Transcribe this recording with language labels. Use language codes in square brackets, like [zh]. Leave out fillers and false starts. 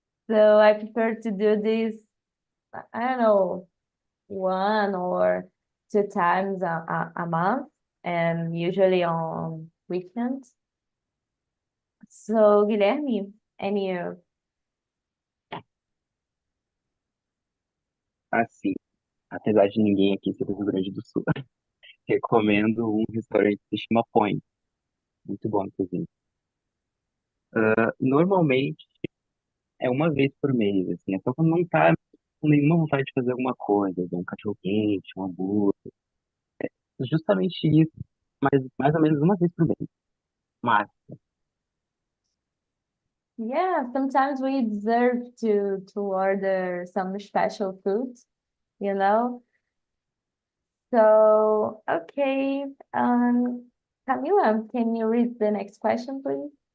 [en] So I prefer to do this, I don't know, 1 or 2 times a month, and usually on weekends. So Guilherme, and you? [pt] Assim, apesar de ninguém aqui ser do Rio Grande do Sul, recomendo um restaurante que se chama Point. Muito bom, inclusive. Normalmente é uma vez por mês, assim, é só quando não tá com nenhuma vontade de fazer alguma coisa, de um cachorro-quente, um hambúrguer, justamente isso, mas mais ou menos uma vez por mês. Mas, [en] Yeah, sometimes we deserve to order some special food, you know? So, okay, Camila, can you read the next question, please?